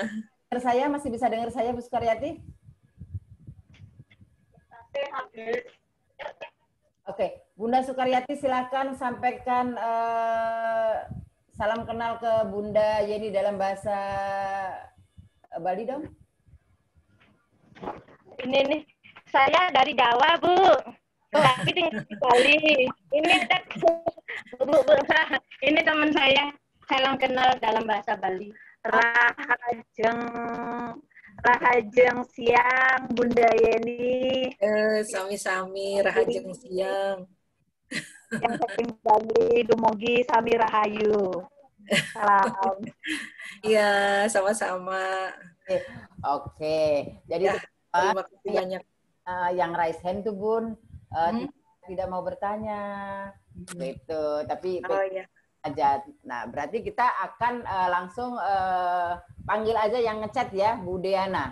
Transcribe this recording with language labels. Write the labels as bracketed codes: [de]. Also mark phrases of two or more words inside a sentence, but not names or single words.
[id] Dengar saya, masih bisa dengar saya Bu Sukaryati? Oke, Bunda Sukaryati silakan sampaikan salam kenal ke Bunda Yeni dalam bahasa Bali dong. Ini nih, saya dari Jawa, Bu. Tapi di Bali. Ini ada Bu. Ini teman saya. Salam kenal dalam bahasa Bali. [ban] Rahajeng siang, Bunda Yeni. Sami-sami rahajeng siang. Yang saking Bali, dumugi sami rahayu. Salam. [id] Iya, sama-sama. Oke. Jadi ya, terima kasih banyak. Yang [en] raise hand [id] tuh Bun tidak mau bertanya gitu, tapi ya. aja. Nah, berarti kita akan langsung panggil aja yang ngechat ya, Bu Deana.